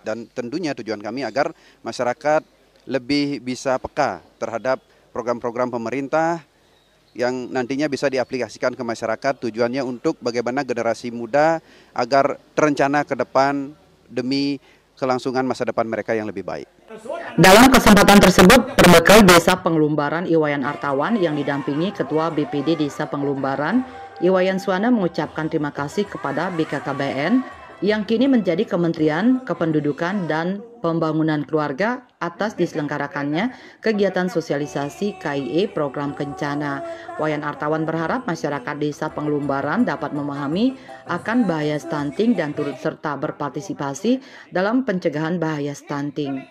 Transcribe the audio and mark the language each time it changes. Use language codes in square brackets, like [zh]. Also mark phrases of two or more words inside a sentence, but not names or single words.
[id] Dan tentunya tujuan kami agar masyarakat lebih bisa peka terhadap program-program pemerintah yang nantinya bisa diaplikasikan ke masyarakat, tujuannya untuk bagaimana generasi muda agar terencana ke depan demi kelangsungan masa depan mereka yang lebih baik. Dalam kesempatan tersebut, berbekal Desa Pengelumbaran Iwayan Artawan yang didampingi Ketua BPD Desa Pengelumbaran, Iwayan Suwana mengucapkan terima kasih kepada BKKBN yang kini menjadi Kementerian Kependudukan dan Pembangunan Keluarga atas diselenggarakannya kegiatan sosialisasi KIE program Kencana. Wayan Artawan berharap masyarakat Desa Pengelumbaran dapat memahami akan bahaya stunting dan turut serta berpartisipasi dalam pencegahan bahaya stunting.